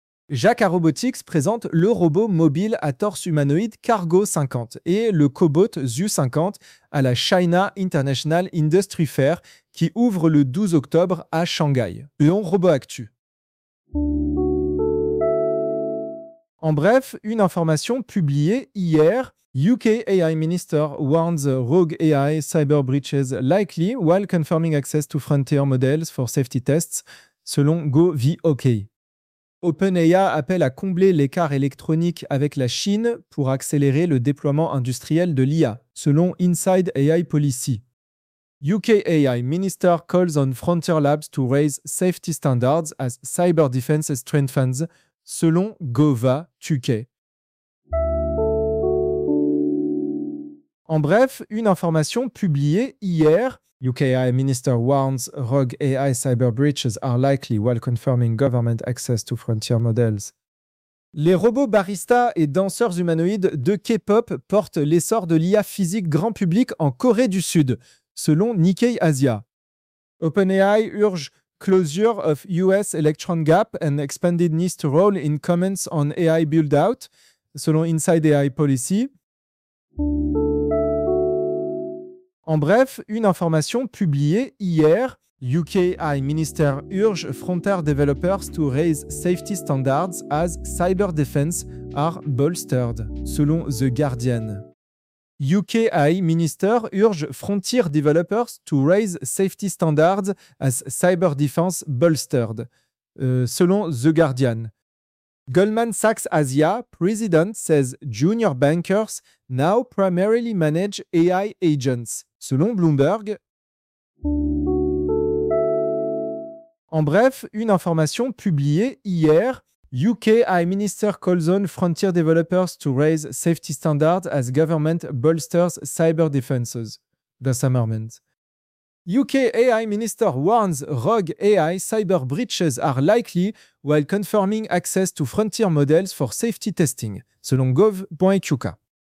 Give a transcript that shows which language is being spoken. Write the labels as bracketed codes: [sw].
[fr] Jacquard Robotics présente le robot mobile à torse humanoïde Cargo 50 et le cobot ZU 50 à la China International Industry Fair qui ouvre le 12 octobre à Shanghai. Lyon Robot Actu. En bref, une information publiée hier. [en] UK AI Minister warns rogue AI cyber breaches likely while confirming access to frontier models for safety tests, [fr] selon [en] GovOK. [fr] OpenAI appelle à combler l'écart électronique avec la Chine pour accélérer le déploiement industriel de l'IA, selon Inside AI Policy. [en] UK AI Minister calls on frontier labs to raise safety standards as cyber defense strengthens, [fr] selon [en] GovTUK. [fr] En bref, une information publiée hier. [en] UK AI Minister warns rogue AI cyber breaches are likely while confirming government access to frontier models. [fr] Les robots baristas et danseurs humanoïdes de K-pop portent l'essor de l'IA physique grand public en Corée du Sud, selon Nikkei Asia. [en] OpenAI urge closure of US electron gap and expanded NIST role in comments on AI build-out, [fr] selon [en] Inside AI Policy. [fr] En bref, une information publiée hier. [en] UK AI Minister urge frontier developers to raise safety standards as cyber defense are bolstered, [fr] selon [en] The Guardian. UK AI Minister urge frontier developers to raise safety standards as cyber defense bolstered, [fr] selon [en] The Guardian. Goldman Sachs Asia President says junior bankers now primarily manage AI agents. [fr] Selon Bloomberg. En bref, une information publiée hier. [en] UK AI Minister calls on frontier developers to raise safety standards as government bolsters cyber defenses. The Summerman. UK AI Minister warns rogue AI cyber breaches are likely while confirming access to frontier models for safety testing, [fr] selon [en] gov.uk.